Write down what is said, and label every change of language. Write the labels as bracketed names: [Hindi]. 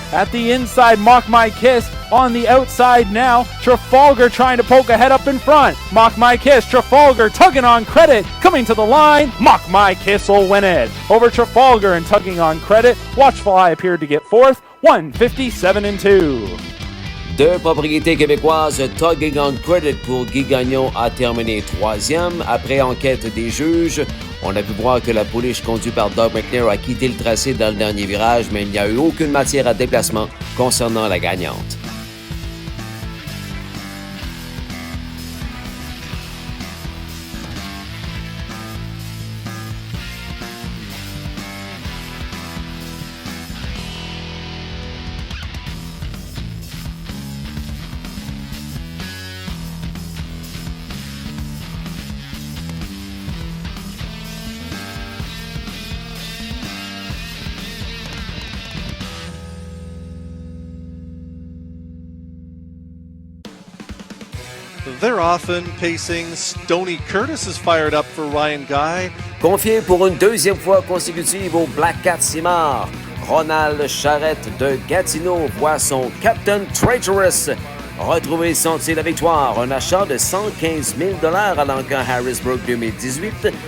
[English] At the inside, Mock My Kiss. On the outside now, Trafalgar trying to poke ahead up in front. Mock My Kiss, Trafalgar tugging on credit, coming to the line. Mock My Kiss will win it. Over Trafalgar and tugging on credit. Watchful Eye appeared to get fourth, 157-2. [French] Deux propriétés québécoises, Tugging on Credit pour Guy Gagnon a terminé troisième. Après enquête des juges, on a pu voir que la pouliche conduite par Doug McNair a quitté le tracé dans le dernier virage, mais il n'y a eu aucune matière à déplacement concernant la gagnante. [English] They're often pacing. Stoney Curtis is fired up for Ryan Guy. [French] Confié pour une deuxième fois consécutive au Black Cat Simard, Ronald Charrette de Gatineau voit son Captain Traitorous retrouver sentir la victoire. Un achat de 115 000 $ à l'encan Harrisburg 2018.